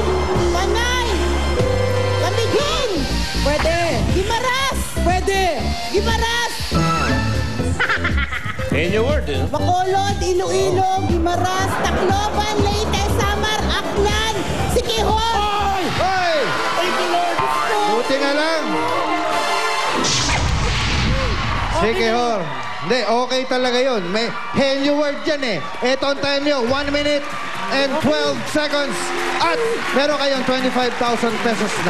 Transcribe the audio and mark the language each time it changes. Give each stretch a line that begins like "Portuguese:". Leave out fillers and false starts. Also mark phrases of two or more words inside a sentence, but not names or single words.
Filipino: Panay. Kamigin. Pwede. Gimaras. Pwede. Gimaras. Henyo word, eh. Bacolod, Iloilo, Gimaras, Tacloban, Leyte, Samar, Aklan, Siquijor. Hoy!
English: Thank you, Lord.
Filipino: Buti nga lang. Sige, Hor. Hindi, okay talaga yun. May Henyo word yan eh. Ito ang time nyo,
English: 1 minute and 12 seconds.
Filipino: At meron kayong 25,000 pesos na.